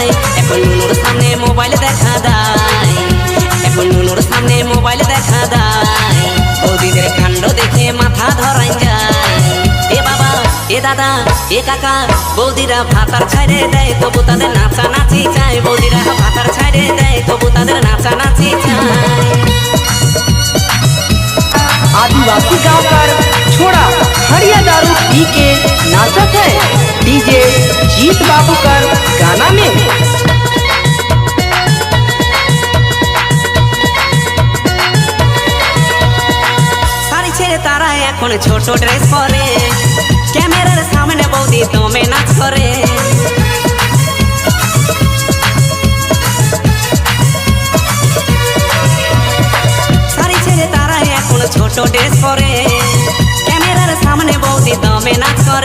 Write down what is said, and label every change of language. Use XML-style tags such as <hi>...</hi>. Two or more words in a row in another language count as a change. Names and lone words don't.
<bn>এখন নুনুর সামনে মোবাইল দেখা দেয়, এখন নুনুর সামনে মোবাইল দেখা দেয়, বৌদিদের কাণ্ড দেখে মাথা ধরাই যায়। এ বাবা, এ দাদা, এ কাকা, বৌদিরা ভাতার ছাড়ে দেয়, তবু তাদের নাচানাচি চায়। বৌদিরা ভাতার ছাড়ে দেয়, তবু তাদের নাচানাচি চায়।</bn> <sck>आदिवासी गांव कर छोड़ा हरिया दारू पी के नाचत है डीजे जीत बाबू कर गाना में</sck> <bn>শাড়ি ছেড়ে তারা এখন ছোট ড্রেস পরে, ক্যামেরার সামনে বৌদি দমে নাচ করে। শাড়ি ছেড়ে তারা এখন ছোট ড্রেস পরে, ক্যামেরার সামনে বৌদি দমে নাচ করে।</bn>